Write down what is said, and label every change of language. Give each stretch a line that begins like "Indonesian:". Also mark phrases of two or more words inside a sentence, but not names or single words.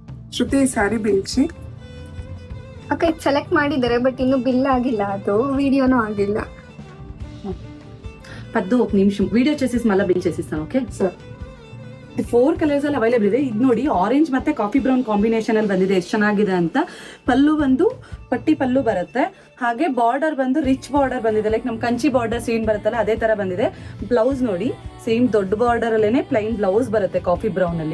Kannada: ಶ್ರುತಿ ಸ್ಯಾರಿ ಬಿಲ್ಸಿ ಅಕ್ಕ ಇದು ಸೆಲೆಕ್ಟ್ ಮಾಡಿದ್ದಾರೆ ಬಟ್ ಇನ್ನು ಬಿಲ್ ಆಗಿಲ್ಲ, ಅದು ವಿಡಿಯೋನೂ ಆಗಿಲ್ಲ.
Telugu: పద్దు ఒక నిమిషం వీడియో చేసేసి మళ్ళీ బిల్ చేసిస్తాను. ఓకే
Kannada: ಸರ್. 4 ಕಲರ್ಸ್ ಅಲ್ಲಿ ಅವೈಲೇಬಲ್ ಇದೆ. ಇದು ನೋಡಿ ಆರೆಂಜ್ ಮತ್ತೆ
English: coffee brown combination
Kannada: ಅಲ್ಲಿ ಬಂದಿದೆ, ಎಷ್ಟು ಚೆನ್ನಾಗಿದೆ ಅಂತ. ಪಲ್ಲು ಬಂದು ಪಟ್ಟಿ ಪಲ್ಲು ಬರುತ್ತೆ, ಹಾಗೆ ಬಾರ್ಡರ್ ಬಂದು
English: rich border
Kannada: ಬಂದಿದೆ, ಲೈಕ್ ನಮ್ ಕಂಚಿ
English: border scene
Kannada: ಬರುತ್ತಲ್ಲ ಅದೇ ತರ ಬಂದಿದೆ. ಬ್ಲೌಸ್ ನೋಡಿ ಸೇಮ್ ದೊಡ್ಡ ಬಾರ್ಡರ್ ಅಲ್ಲೇನೆ
English: plain blouse
Kannada: ಬರುತ್ತೆ
English: coffee brown
Kannada: ಅಲ್ಲಿ.